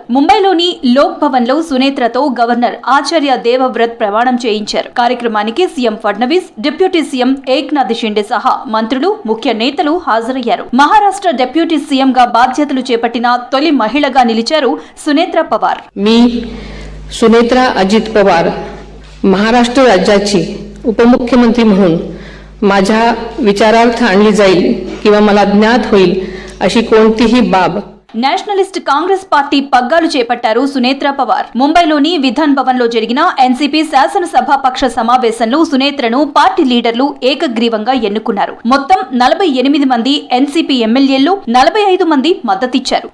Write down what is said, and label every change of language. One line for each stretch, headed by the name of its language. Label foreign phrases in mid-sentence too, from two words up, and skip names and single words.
Telugu: ముంబైలోని లోక్ భవన్ లో సునేత్రతో గవర్నర్ ఆచార్య దేవవ్రత్ ప్రమాణం చేయించారు. కార్యక్రమానికి సీఎం ఫడ్నవీస్,
English: deputy CM
Telugu: ఏక్నాథ్ షిండే సహా మంత్రులు, ముఖ్య నేతలు హాజరయ్యారు. మహారాష్ట్ర
English: deputy CM
Telugu: బాధ్యతలు చేపట్టిన తొలి మహిళగా నిలిచారు సునేత్ర పవార్.
Marathi: मी सुनेत्रा अजित पवार महाराष्ट्र राज्याची उपमुख्यमंत्री म्हणून माझ्या विचारार्थ आणली जाईल किंवा मला ज्ञात होईल अशी कोणतीही बाब.
Telugu: నేషనలిస్ట్ కాంగ్రెస్ పార్టీ పగ్గాలు చేపట్టారు సునేత్ర పవార్. ముంబైలోని విధాన్ భవన్ లో జరిగిన ఎన్సీపీ శాసనసభాపక్ష సమావేశంలో సునేత్రను
English: party leaders
Telugu: ఏకగ్రీవంగా ఎన్నుకున్నారు. మొత్తం 48 మంది ఎన్సీపీ ఎమ్మెల్యేలు, 45 మంది మద్దతిచ్చారు.